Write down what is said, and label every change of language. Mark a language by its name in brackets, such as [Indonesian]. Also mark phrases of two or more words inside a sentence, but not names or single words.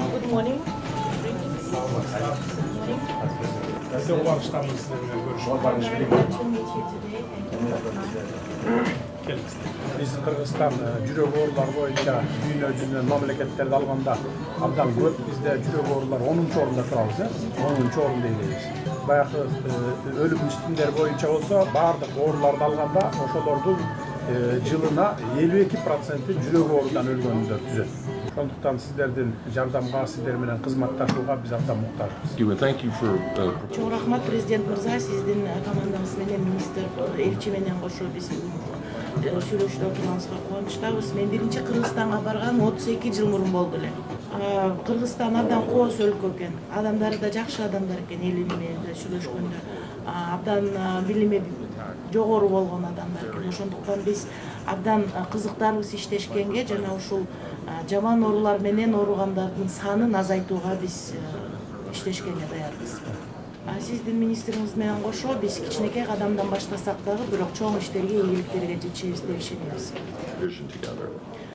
[English] morning. [Turkish] Biz de ulaştığımız sizlerle görüşmek [English] Very glad to meet you today. [Kyrgyz] geliriz. Biz Kırgızistan жүрөк оорулар боюнча дүйнө жүзүнөн мамлекеттерди алганда абдан көп. Бизде жүрөк оорулар 10-чу орунда турабыз, 10-чу орунда элебиз. Баягы өлүм үстүмдөр боюнча болсо, баардык ооруларды алганда ошолордун жылына 52% жүрөк оорудан өлгөндөр түзөт. Ошондуктан сиздердин жардамга, сиздер менен кызматташууга биз абдан муктажбыз. [English] Thank you for [Kyrgyz] Чоң рахмат президент мырза, сиздин командаңыз менен министр элчи менен кошо биз сүйлөшүп отурганыбызга кубанычтабыз. Мен биринчи Кыргызстанга барган 32 жыл мурун болду эле. Кыргызстан абдан кооз өлкө экен. Адамдары да жакшы адамдар экен, эл менен сүйлөшкөндө. Абдан билими жогору болгон адамдар экен. Ошондуктан биз абдан кызыктарбыз иштешкенге жана ушул жаман оорулар менен ооругандардын санын азайтууга биз иштешкенге даярбыз. Сиздин министриңиз менен кошо биз кичинекей кадамдан баштасак дагы бирок чоң иштерге, ийгиликтерге жетишебиз деп ишенебиз. [English] vision together.